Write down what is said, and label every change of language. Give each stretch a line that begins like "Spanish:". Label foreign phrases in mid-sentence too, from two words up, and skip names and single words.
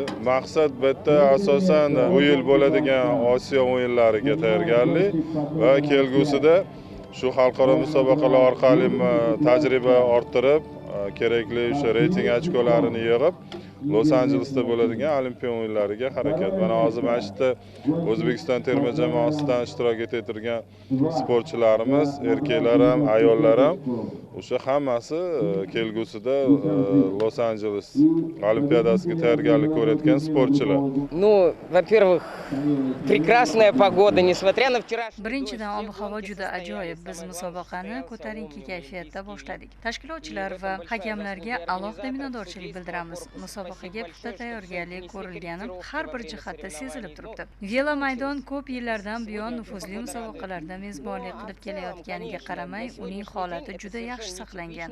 Uzbek: Maqsad bitta, asosan bu yil bo'ladigan Osiyo o'yinlariga tayyorgarlik va kelgusida shu xalqaro musobaqalar orqali tajriba orttirib, kerakli o'sha reyting ochkolarini yig'ib, Los Anjelesda bo'ladigan Olimpiya o'yinlariga harakat. Mana hozir mana shu yerda O'zbekiston terma jamoasidan ishtirok etayotgan sportchilarimiz, erkaklar ham, ayollar ham o'sha hammasi kelgusida Los Anjeles Olimpiadasiga tayyorgarlik ko'rayotgan sportchilar.
Russian: Ну, во-первых, прекрасная погода, несмотря на вчерашний.
Uzbek: Birinchidan ob-havo juda ajoyib. Biz musobaqani ko'tarinki kayfiyatda boshladik. Tashkilotchilar va hakamlarga alohida minnatdorchilik bildiramiz. Musobaqaga puxta tayyorgarlik ko'rilgani har bir jihatda sezilib turibdi. Velo maydon ko'p yillardan buyon nufuzli musobaqalarda mezbonlik qilib kelayotganiga qaramay, uning holati juda yaxshi saqlangan.